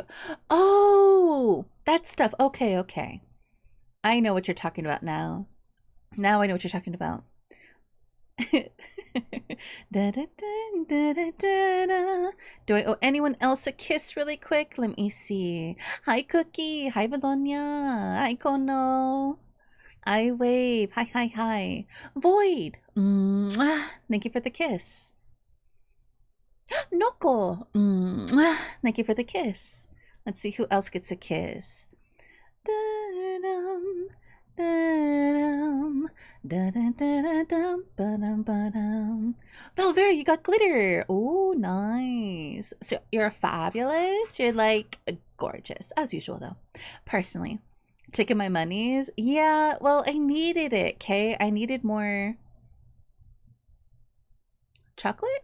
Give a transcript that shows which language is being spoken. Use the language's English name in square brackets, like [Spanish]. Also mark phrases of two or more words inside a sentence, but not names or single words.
[English] Oh, that stuff. Okay. I know what you're talking about now. Now I know what you're talking about. Da, da, da, da, da, da. Do I owe anyone else a kiss really quick? Let me see. Hi, Cookie. Hi, Valonia. Hi, Kono. I wave. Hi. Void. Mwah. Thank you for the kiss. Noko. Mwah. Thank you for the kiss. Let's see who else gets a kiss. Da-dum, da-dum, da-da-da-da-dum, ba-dum, ba-dum. Velvera, you got glitter. Oh, nice. So you're fabulous. You're like gorgeous, as usual, though. Personally. Taking my monies? Yeah, well, I needed it, okay? I needed more chocolate?